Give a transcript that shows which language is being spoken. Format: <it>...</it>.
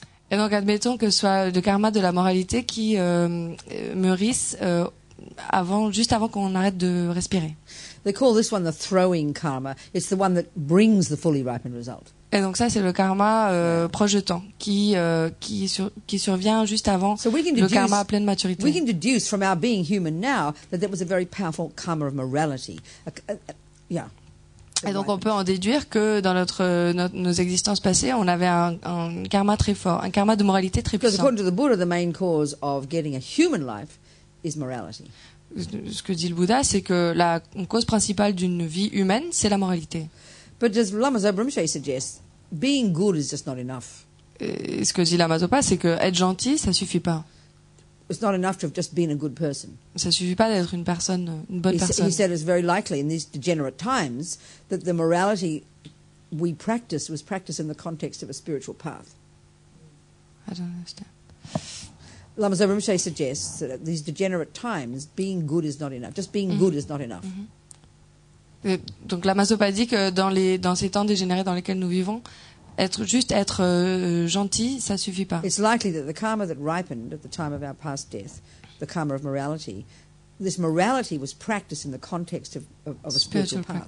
<fr>Et donc, admettons que ce soit le karma de la moralité qui mûrisse juste avant qu'on arrête de respirer.</fr> <en>They call this one the throwing karma. It's the one that brings the fully ripened result.</en> <fr>Et donc ça, c'est le karma projetant qui survient juste avant le karma à pleine maturité.</fr> <en>We can deduce from our being human now that was a very powerful karma of morality. Yeah.</en> <fr>Et donc on peut en déduire que dans nos existences passées, on avait un karma très fort, un karma de moralité très</fr> <en>Because</en> <fr>puissant.</fr> <en>according to the Buddha, the main cause of getting a human life is morality.</en> <fr>Ce que dit le Bouddha, c'est que la cause principale d'une vie humaine, c'est la moralité.</fr> <en>But as Lama Zopa Rinpoche suggests, being good is just not enough.</en> <fr>Et ce que dit Lama Zopa, c'est que être gentil, ça suffit pas.</fr> <en>It's not enough to have just been a good person.</en> <fr>Ça suffit pas d'être une bonne personne.</fr> <en>He said it's very likely in these degenerate times that the morality we practice was practiced in the context of a spiritual path. I don't understand. Lama Zopa Rinpoche suggests that at these degenerate times, being good is not enough. Just being good is not enough.</en> <fr>Donc Lama Zopa dit que dans ces temps dégénérés dans lesquels nous vivons, être gentil, ça suffit pas.</fr> <en>It's likely that the karma that ripened at the time of our past death, the karma of morality, this morality was practiced in the context of a spiritual path.</en>